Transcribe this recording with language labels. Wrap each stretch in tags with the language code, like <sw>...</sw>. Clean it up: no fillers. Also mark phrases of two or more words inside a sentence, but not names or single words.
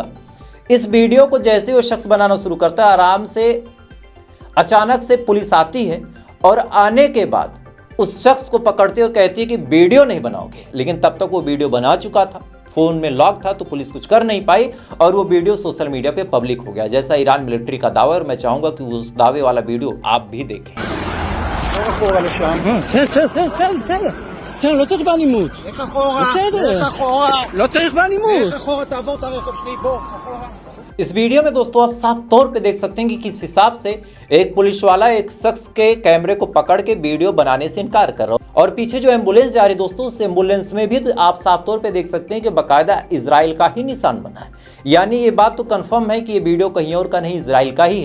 <hi>इस वीडियो को जैसे वो शख्स बनाना शुरू करता है, आराम से अचानक से पुलिस आती है और आने के बाद उस शख्स को पकड़ती है और कहती है कि वीडियो नहीं बनाओगे। लेकिन तब तक वो वीडियो बना चुका था, फोन में लॉक था, तो पुलिस कुछ कर नहीं पाई और वो वीडियो</hi> <en>social media</en> <hi>पे पब्लिक हो गया, जैसा ईरान मिलिट्री का दावा है। और मैं चाहूंगा कि उस दावे वाला वीडियो आप भी देखें।</hi> <he>בסדר, לא צריך באלימות. לך אחורה, בסדר. לך אחורה. לא צריך באלימות. לך אחורה, תעבור את הרכב שלי, בוא, אחורה.</he> <hi>इस वीडियो में दोस्तों आप साफ तौर पे देख सकते हैं कि किस हिसाब से एक पुलिस वाला एक शख्स के कैमरे को पकड़ के वीडियो बनाने से इनकार कर रहा है और पीछे जो एम्बुलेंस जा रही है दोस्तों, उस एम्बुलेंस में भी तो आप साफ तौर पे देख सकते हैं कि बाकायदा इजराइल का ही निशान बना है। यानी ये बात तो कंफर्म है कि ये वीडियो कहीं और का नहीं, इजराइल का ही है।</hi>